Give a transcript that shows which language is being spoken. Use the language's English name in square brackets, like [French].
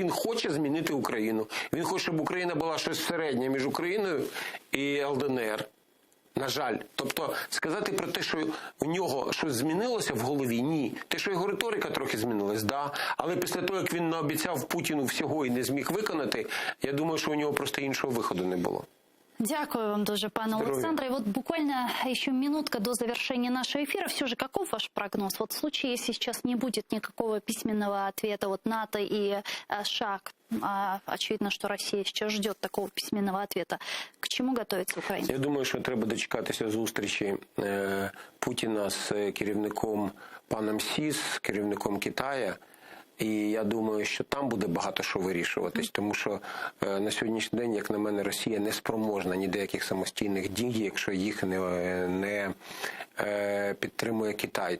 [Ukrainian] Він хоче змінити Україну. Він хоче, щоб Україна була щось середнє між Україною і ЛДНР. На жаль. Тобто, сказати про те, що у нього щось змінилося в голові, ні. Те, що його риторика трохи змінилась, да. Але після того, як він наобіцяв Путіну всього і не зміг виконати, я думаю, що у нього просто іншого виходу не було. Дякую вам дуже, пане Олександре. [Russian] И вот буквально еще минутка до завершения нашего эфира. Все же, каков ваш прогноз? Вот в случае, если сейчас не будет никакого письменного ответа от НАТО и США, очевидно, что Россия сейчас ждет такого письменного ответа, к чему готовится Украина? [Ukrainian] Я думаю, що треба дочекатися зустрічі Путіна з керівником паном Сі, з керівником Китаю. І я думаю, що там буде багато що вирішуватись, тому що на сьогоднішній день, як на мене, Росія не спроможна ні деяких самостійних дій, якщо їх не підтримує Китай.